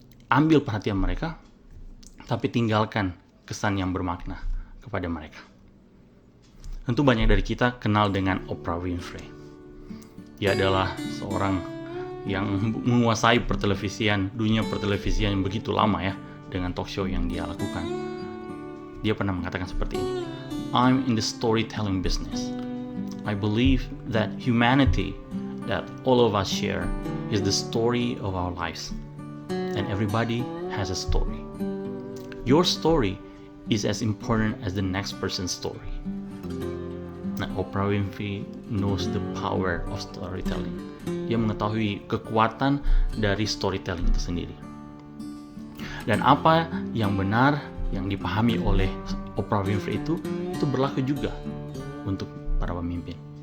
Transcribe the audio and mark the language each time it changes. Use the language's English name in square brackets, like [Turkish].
[Indonesian] Ambil perhatian mereka, tapi tinggalkan kesan yang bermakna kepada mereka. Tentu banyak dari kita kenal dengan Oprah Winfrey. Dia adalah seorang yang menguasai dunia pertelevisian yang begitu lama ya, dengan talk show yang dia lakukan. Dia pernah mengatakan seperti ini, [English] "I'm in the storytelling business. I believe that humanity that all of us share is the story of our lives. And everybody has a story. Your story is as important as the next person's story." Nah, Oprah Winfrey knows the power of storytelling. [Indonesian] Dia mengetahui kekuatan dari storytelling itu sendiri. Dan apa yang benar, yang dipahami oleh Oprah Winfrey itu berlaku juga untuk para pemimpin.